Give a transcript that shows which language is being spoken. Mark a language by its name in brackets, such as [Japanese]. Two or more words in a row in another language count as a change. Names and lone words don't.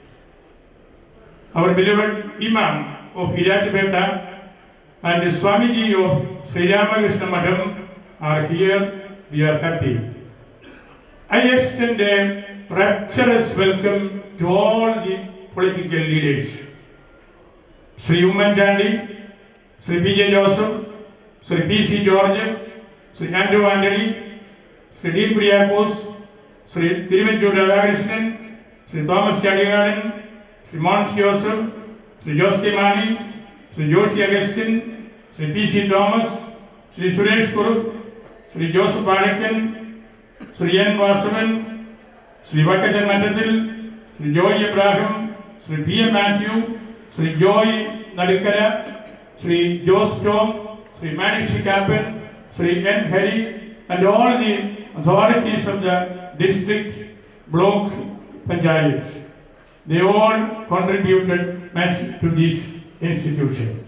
[English] Our beloved Imam of Hiratipeta and Swamiji of Sri Ramakrishna Madham are here. We are happy. I extend a rapturous welcome to all the political leaders. Sri Umman Chandi, Sri P.J. Joseph, Sri P.C. George, Sri Andrew Anthony, Sri D. Kuriakos, Sri Thiruvenchur Radhakrishnan, Sri Thomas Chadigadan, Sri Mons Joseph, Sri Josky Mani, Sri Joshi Augustine, Sri P.C. Thomas, Sri Suresh Kuru, Sri Joseph Barakan, Sri N. Vasavan, Sri Vakajan Matatil, Sri Joy Abraham, Sri P.M. Matthew, Sri Joy Nadikara, Sri Joe Storm, Sri Manishi Kapan, Sri N. Hari, and all the authorities of the district block panchayats. They all contributed much to this institution.